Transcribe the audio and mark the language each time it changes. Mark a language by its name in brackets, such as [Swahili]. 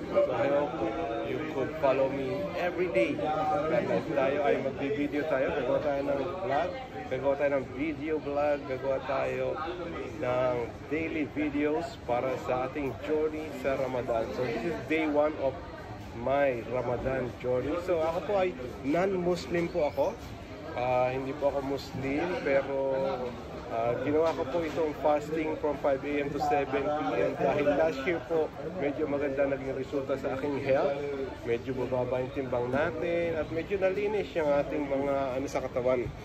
[English] So, I hope you could follow me every day. [Filipino] Kasi tayo ay magbibideo tayo. Gagawa tayo ng vlog. Gagawa tayo ng video vlog. Gagawa tayo ng daily videos para sa ating journey sa Ramadan. [English] So, this is day 1 of my Ramadan journey. [Filipino] So, ako po ay non-Muslim po ako. Hindi po ako Muslim, pero ginawa ko po itong [English] fasting from 5 a.m. to 7 p.m. [Filipino] dahil last year po medyo maganda naging resulta sa aking health. Medyo bababa yung timbang natin at medyo nalinis yung ating mga sa katawan.